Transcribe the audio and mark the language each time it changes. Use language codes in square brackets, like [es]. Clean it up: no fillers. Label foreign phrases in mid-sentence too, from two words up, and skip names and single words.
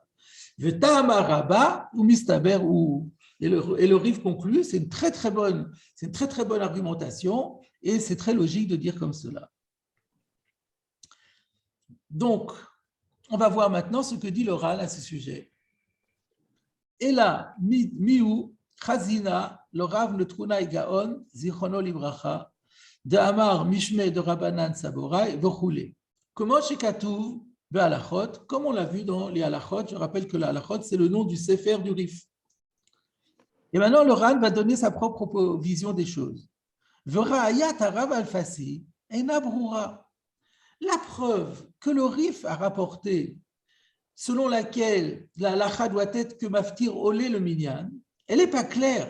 [fr] Et le Rif conclut, c'est une très très bonne argumentation et c'est très logique de dire comme cela. Donc, on va voir maintenant ce que dit le Ran à ce sujet. Et là, [he] ומיהו חזינא לרב נטרונאי גאון זכרונו לברכה דאמר משמיה דרבנן סבוראי וכו. [fr] Comment chez [he] כתוב הלכות, [fr] comme on l'a vu dans les halachot, je rappelle que la halachot, c'est le nom du Sefer du Rif. Et maintenant, le Ran va donner sa propre vision des choses. [he] וראיית הרב אלפסי אינה ברורה. [fr] La preuve que le Rif a rapporté, selon laquelle la halacha doit être que [he] מפטיר עולה למניין, [fr] elle n'est pas claire.